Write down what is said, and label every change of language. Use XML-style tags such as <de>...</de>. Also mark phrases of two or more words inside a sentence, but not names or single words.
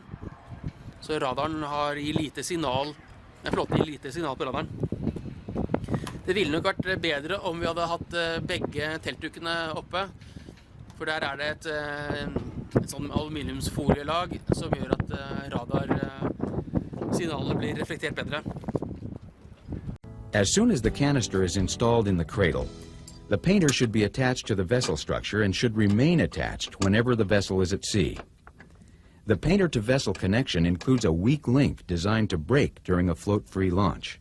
<no>Så radaren har lite signal, flåtten gir lite signal på radaren. Det ville nok vært bedre om vi hadde hatt begge teltdukene oppe, for der det et sånn aluminiumsfolielag som gjør at radarsignalet blir reflektert bedre.</no> <en>As soon as the canister is installed in the cradle, the painter should be attached to the vessel structure and should remain attached whenever the vessel is at sea. The painter-to-vessel connection includes a weak link designed to break during a float-free launch.</en>